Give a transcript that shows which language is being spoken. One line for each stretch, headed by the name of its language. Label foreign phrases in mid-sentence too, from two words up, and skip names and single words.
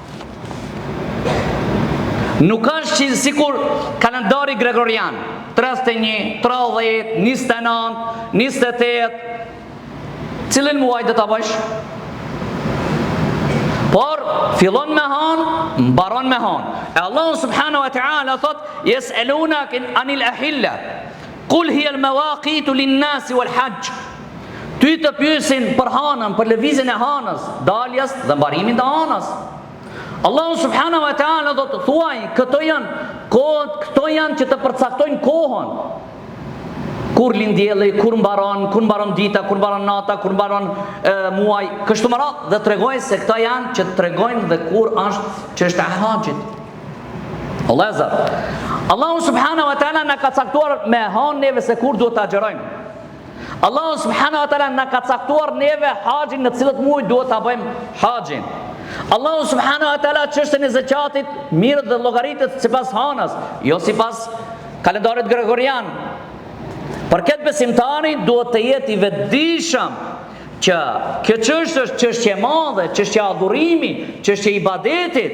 Albanian: Nuk është që sikur kalendari gregorian, 31, 30, 29, 28, cilin muaj do ta bësh? Por fillon me hanë, mbaron me hanë.
Arabic: E Allahu سبحانه وتعالى thot: يسألونك عن الأهلة قل هي مواقيت للناس والحج.
Albanian: Ty të pyesin për hanën, për lëvizjen e hanës, daljes dhe mbarimin të hanës. Allahu
Arabic: سبحانه وتعالى
Albanian: do të thuaj, këto janë kohët, këto janë që të përcaktojnë kohën. Kur lind dielli, kur mbaron dita, kur mbaron nata, kur mbaron muaj, kështu më radhë, dhe tregojnë se këto janë që tregojnë dhe kur është çështja e haxhit. Allahu
Arabic: سبحانه وتعالى
Albanian: na ka caktuar me hanë neve se kur duhet ta xherojmë. Allahu
Arabic: سبحانه وتعالى
Albanian: na ka caktuar neve haxhin në cilët muaj duhet ta bëjmë haxhin. Allahu
Arabic: سبحانه وتعالى
Albanian: çështën e zakatit mirë dhe llogaritet sipas hanës, jo sipas kalendarit gregorian. Për këtë besimtari duhet të jetë i vetëdijshëm që kjo çështje është çështje e madhe, çështje e adhurimi, çështje e ibadetit.